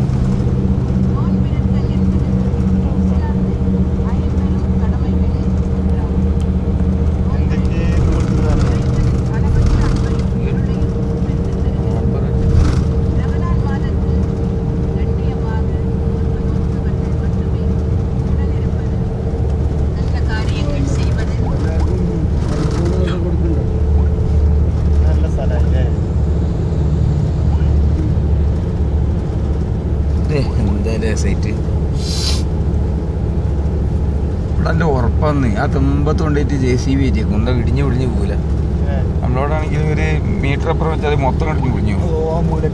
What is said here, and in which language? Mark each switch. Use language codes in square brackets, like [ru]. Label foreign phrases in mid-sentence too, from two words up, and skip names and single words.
[ta] நோன்பிருத்தல் என்பது இஸ்லாமின் ஐம்பெரும் கடமைகளில் ஒன்றாகும். அளவற்ற அன்பையும் பொருளையும் பெற்றுத் தருகிறது. ரமலான் மாதத்தில் கண்ணியமாக நோன்பு நோற்பவர்கள் மட்டுமே உடனிருப்பது, நல்ல காரியங்கள் செய்வது, [ml] എന്തായാലും സൈറ്റ് ഇവിടെ നല്ല ഉറപ്പാന്ന്. ആ തുമ്പത്ത് കൊണ്ടുപോയിട്ട് JCB ആയിരിക്കും എന്താ ഇടിഞ്ഞു പോകില്ല. നമ്മളോടാണെങ്കിൽ ഒരു മീറ്റർ അപ്പുറം വെച്ചാൽ മൊത്തം കടിഞ്ഞു പൊളിഞ്ഞു പോകും.